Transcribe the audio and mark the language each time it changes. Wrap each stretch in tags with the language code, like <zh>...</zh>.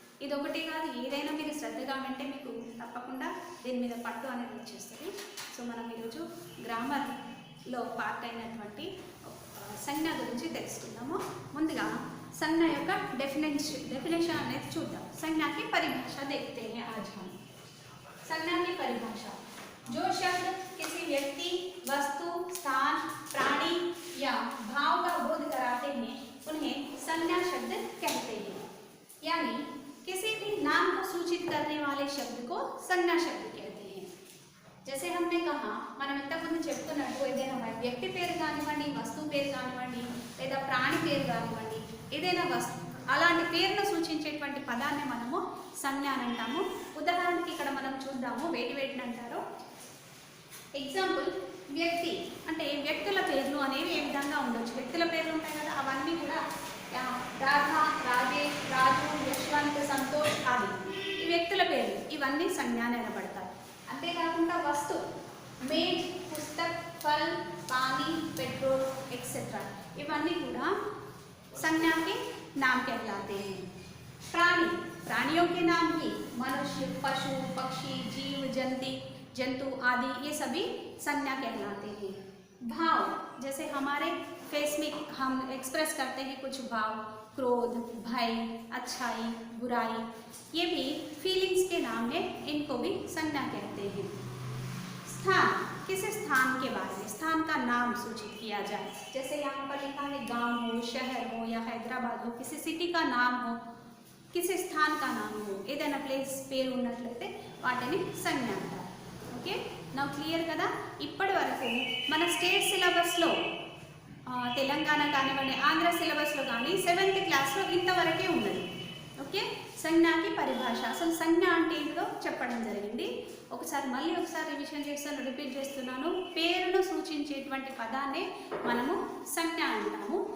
<te>ఇది ఒకటి కాదు, ఏదైనా మీరు శ్రద్ధగా ఉంటే మీకు తప్పకుండా దీని మీద పట్టు అనేది వచ్చేస్తుంది. సో మనం ఈరోజు గ్రామర్లో పార్ట్ అయినటువంటి సంజ్ఞ గురించి తెలుసుకుందాము. ముందుగా संज्ञा యొక్క डेफिनेशन అనేది చూద్దాం.</te> <hi>संज्ञा की परिभाषा देखते हैं आज हम. संज्ञा की परिभाषा: जो शब्द किसी व्यक्ति, वस्तु, स्थान, प्राणी या भाव का बोध कराते हैं उन्हें संज्ञा शब्द कहते हैं. यानी किसी भी नाम को सूचित करने वाले शब्द को संज्ञा शब्द कहते हैं. जैसे हमने कहा,</hi> <te>మనం ఇంతకుముందు చెప్పుకున్నట్టు ఏదైనా వ్యక్తి పేరు కానివ్వండి, వస్తువు పేరు కానివ్వండి, లేదా ప్రాణి పేరు కానివ్వండి, ఏదైనా వస్తువు అలాంటి పేరును సూచించేటువంటి పదాన్ని మనము సంజ్ఞ అని అంటాము. ఉదాహరణకి ఇక్కడ మనం చూద్దాము వేటిని అంటారో. ఎగ్జాంపుల్, వ్యక్తి అంటే వ్యక్తుల పేర్లు అనేవి ఏ విధంగా ఉండొచ్చు. వ్యక్తుల పేర్లు ఉంటాయి కదా, అవన్నీ కూడా రాధా, రాజేష్, రాజు, యశ్వంత్, సంతోష్ ఆది ఈ వ్యక్తుల పేర్లు, ఇవన్నీ సంజ్ఞ అని అనబడతాయి. అంతేకాకుండా వస్తువు maze, Pustak, ఫల్, pani, petrol etcetera ఇవన్నీ కూడా</te> <hi>संज्ञा के नाम कहलाते हैं. प्राणी, प्राणियों के नाम भी मनुष्य, पशु, पक्षी, जीव, जंतु आदि ये सभी संज्ञा कहलाते हैं. भाव, जैसे हमारे फेस में हम एक्सप्रेस करते हैं कुछ भाव, क्रोध, भय, अच्छाई, बुराई, ये भी फीलिंग्स के नाम है, इनको भी संज्ञा कहते हैं. स्थान, किसी स्थान के बारे में स्थान का नाम सूचित किया जाए. जैसे यहाँ पर लिखा है गांव हो, शहर हो या हैदराबाद हो, किसी सिटी का नाम हो, किसी स्थान का नाम हो,</hi> <te>ఏదైనా ప్లేస్ పేరు ఉన్నట్లయితే వాటిని సంజ్ఞ అంటారు. ఓకే, నా క్లియర్ కదా. ఇప్పటి వరకు మన స్టేట్ సిలబస్లో తెలంగాణ కానివ్వండి, ఆంధ్ర సిలబస్లో కానీ 7th క్లాస్లో ఇంతవరకే ఉన్నది. ఓకే, సంజ్ఞాకి పరిభాష, అసలు సంజ్ఞ అంటే ఏంటో చెప్పడం జరిగింది. మళ్ళీ ఒకసారి రివిజన్ చేస్తాను, రిపీట్ చేస్తున్నాను. పేరును సూచించేటువంటి పదాన్ని మనము సంజ్ఞ అంటాము.</te>